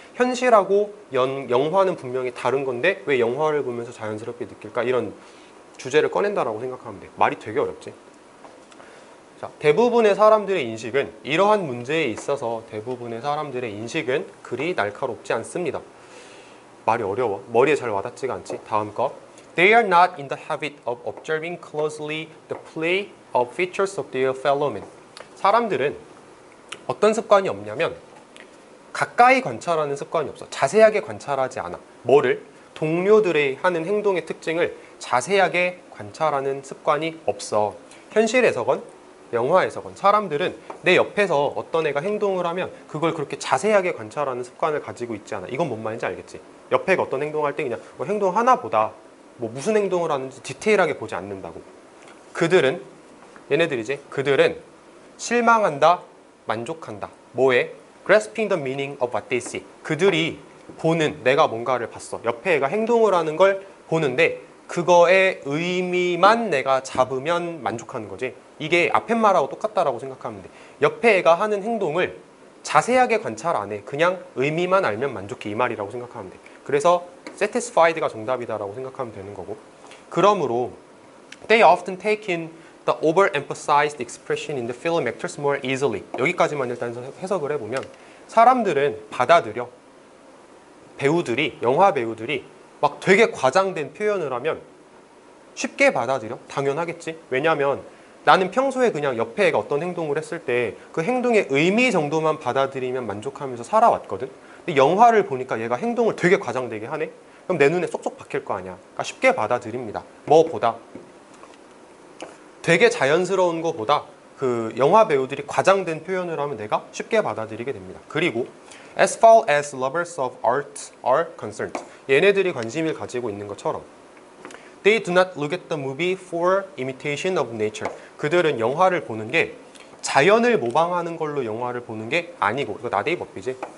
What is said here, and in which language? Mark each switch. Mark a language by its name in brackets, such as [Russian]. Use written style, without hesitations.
[Korean] 현실하고 영화는 분명히 다른 건데 왜 영화를 보면서 자연스럽게 느낄까? 이런 주제를 꺼낸다라고 생각하면 돼. 말이 되게 어렵지. 자, 대부분의 사람들의 인식은, 이러한 문제에 있어서 대부분의 사람들의 인식은 그리 날카롭지 않습니다. 말이 어려워. 머리에 잘 와닿지가 않지. 다음 거. [English] They are not in the habit of observing closely the play of features of their fellow men. [Korean] 사람들은 어떤 습관이 없냐면 가까이 관찰하는 습관이 없어. 자세하게 관찰하지 않아. 뭐를? 동료들의 하는 행동의 특징을 자세하게 관찰하는 습관이 없어. 현실에서건 영화에서건 사람들은 내 옆에서 어떤 애가 행동을 하면 그걸 그렇게 자세하게 관찰하는 습관을 가지고 있지 않아. 이건 뭔 말인지 알겠지? 옆에 애가 어떤 행동을 할 때 그냥 뭐 행동 하나보다 뭐 무슨 행동을 하는지 디테일하게 보지 않는다고. 그들은 얘네들이지. 그들은 실망한다, 만족한다. 뭐에? [English] Grasping the meaning of what they see. [Korean] 그들이 보는, 내가 뭔가를 봤어. 옆에 애가 행동을 하는 걸 보는데 그거의 의미만 내가 잡으면 만족하는 거지. 이게 앞에 말하고 똑같다라고 생각하면 돼. 옆에 애가 하는 행동을 자세하게 관찰 안 해. 그냥 의미만 알면 만족해. 이 말이라고 생각하면 돼. 그래서 satisfied가 정답이다라고 생각하면 되는 거고. 그러므로 [English] they often take in the overemphasized expression in the film actors more easily. [Korean] 여기까지만 일단 해석을 해보면 사람들은 받아들여. 배우들이, 영화 배우들이 막 되게 과장된 표현을 하면 쉽게 받아들여? 당연하겠지. 왜냐하면 나는 평소에 그냥 옆에 애가 어떤 행동을 했을 때 그 행동의 의미 정도만 받아들이면 만족하면서 살아왔거든. 근데 영화를 보니까 얘가 행동을 되게 과장되게 하네? 그럼 내 눈에 쏙쏙 박힐 거 아니야. 그러니까 쉽게 받아들입니다. 뭐보다? 되게 자연스러운 거보다 그 영화 배우들이 과장된 표현을 하면 내가 쉽게 받아들이게 됩니다. 그리고 [English] as far as lovers of art are concerned, [Korean] 얘네들이 관심을 가지고 있는 것처럼 [English] they do not look at the movie for imitation of nature. [Korean] 그들은 영화를 보는 게 자연을 모방하는 걸로 영화를 보는 게 아니고, 이거 나데이 법이지.